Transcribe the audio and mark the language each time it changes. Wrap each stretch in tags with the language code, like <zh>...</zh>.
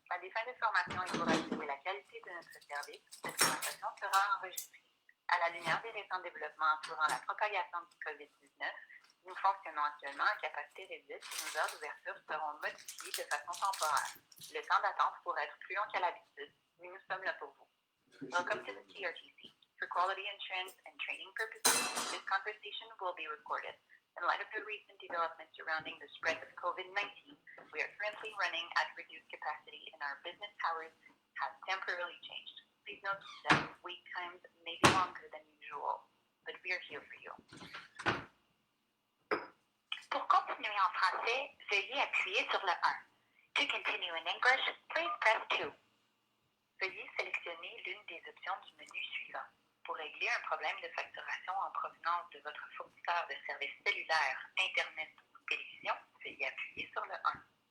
<fr>À des fins de formation et pour assurer la qualité de notre service, cette conversation sera enregistrée. À la lumière des récents développements entourant la propagation du COVID-19, nous fonctionnons actuellement à capacité réduite et nos heures d'ouverture seront modifiées de façon temporaire. Le temps d'attente pourrait être plus long qu'à l'habitude, mais nous sommes là pour vous.</fr> <en>Welcome to the CRTC. For quality assurance and training purposes, this conversation will be recorded. In light of the recent developments surrounding the spread of COVID-19, we are currently running at reduced capacity and our business hours have temporarily changed. Please note that wait times may be longer than usual, but we are here for you.</en> <fr>Pour continuer en français, veuillez appuyer sur le 1.</fr> <en>To continue in English, please press 2.</en> <fr>Veuillez sélectionner l'une des options du menu suivant. Pour régler un problème de facturation en provenance de votre fournisseur de services cellulaires, Internet ou télévision, veuillez appuyer sur le 1.</fr>